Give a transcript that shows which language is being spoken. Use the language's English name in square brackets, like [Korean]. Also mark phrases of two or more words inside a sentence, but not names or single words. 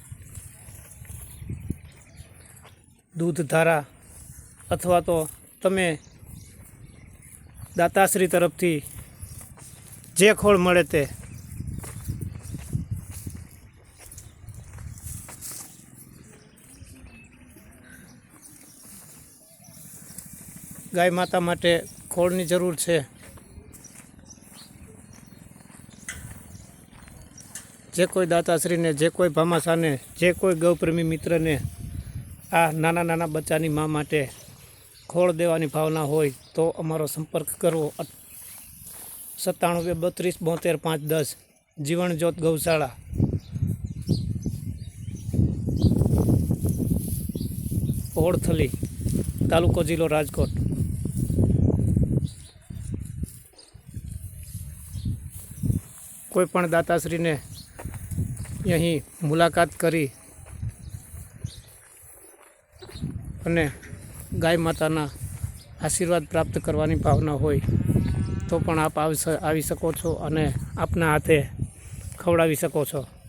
[Gujarati] દૂધ ધારા અથવા તો તમે દાતાશ્રી તરફથી જે ખોળ મળે તે ગાય માતા માટે ખોળની જરૂર છે। જે કોઈ દાતાશ્રી ને, જે કોઈ ભામાશા ને, જે કોઈ ગૌપ્રેમી મિત્ર ને આ નાના નાના બચ્ચાની માં માટે ખોળ દેવાની ભાવના હોય તો અમારો સંપર્ક કરવો 97 32 72 5 10। જીવનજ્યોત ગૌશાળા હોડથલી તાલુકો જિલ્લો રાજકોટ। કોઈપણ દાતાશ્રી ને અહીં મુલાકાત કરી અને ગાય માતાના આશીર્વાદ પ્રાપ્ત કરવાની ભાવના હોય તો પણ આપ આવી શકો છો અને આપના હાથે ખવડાવી શકો છો।